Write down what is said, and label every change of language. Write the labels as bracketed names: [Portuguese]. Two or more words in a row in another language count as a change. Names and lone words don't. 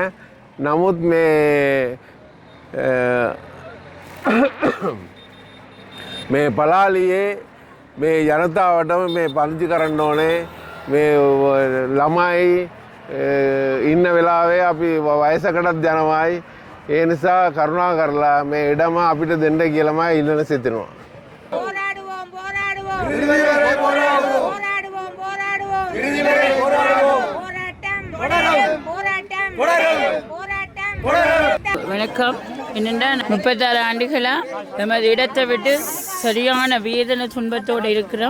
[Sinhala] නමුත් මේ පලාලියේ මේ ජනතාවටම මේ පන්ති කරන්න ඕනේ. මේ ළමයි ඉන්න වෙලාවේ අපි වයසකටත් යනවායි. ඒ නිසා කරුණා කරලා මේ ඉඩම අපිට දෙන්න කියලාමයි ඉල්ලන සිටිනවා. [Tamil] வணக்கம். என்னென்னா 36 ஆண்டுகளாக நமது இடத்தை விட்டு சரியான வேதனை துன்பத்தோடு இருக்கிறோம்.